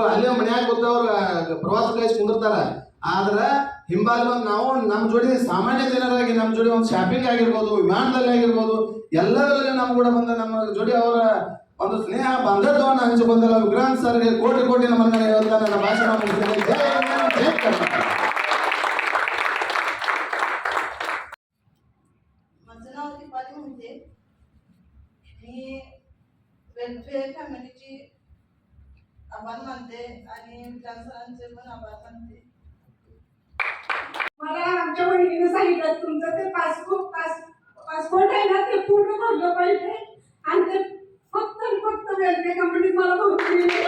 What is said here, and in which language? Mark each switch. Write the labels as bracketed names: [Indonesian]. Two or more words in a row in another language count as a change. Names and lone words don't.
[Kannada] ಅಲ್ಲೇ ಮನ್ಯಾಗ ಗೊತ್ತವ್ರ ಪ್ರವಾಸ ಕಳಿಸಿ ಕುಂದಿರ್ತಾರ. ಆದ್ರೆ ಹಿಂಬಾಲ್ ಬಂದು ನಾವು ನಮ್ಮ ಜೋಡಿ ಸಾಮಾನ್ಯ ಜನರಾಗಿ ನಮ್ಮ ಜೋಡಿ ಒಂದು ಶಾಪಿಂಗ್ ಆಗಿರ್ಬೋದು, ವಿಮಾನದಲ್ಲಿ ಆಗಿರ್ಬೋದು, ಎಲ್ಲರಲ್ಲಿ ನಮ್ಮ ಕೂಡ ಬಂದ ನಮ್ಮ ಜೋಡಿ ಅವರ ಒಂದು ಸ್ನೇಹ ಬಂಧತ್ವವನ್ನು ಹಂಚಿಕೊಂಡಲ್ಲ ವಿಕ್ರಾಂತ್ ಸರ್ಗೆ ಕೋಟಿ ಕೋಟಿ ನಮ್ಮನ್ನ ಹೇಳ್ತಾ ನನ್ನ ಭಾಷಣ ಮುಗಿಸ್ತೇನೆ. ಜೈ ಕರ್ನಾಟಕ. [Marathi] माझं नाव दीपाली म्हणते. मी वेलफेअर फॅमिलीची आभार मानते आणि विधानसभांचे पण आभार मानते. मला आमच्या वहिनीने सांगितलं तुमचं ते पासपोर्ट आहे ना ते पूर्ण भरलं पाहिजे आणि ते फक्त वेलफेअर कंपनीत मला भरपूर.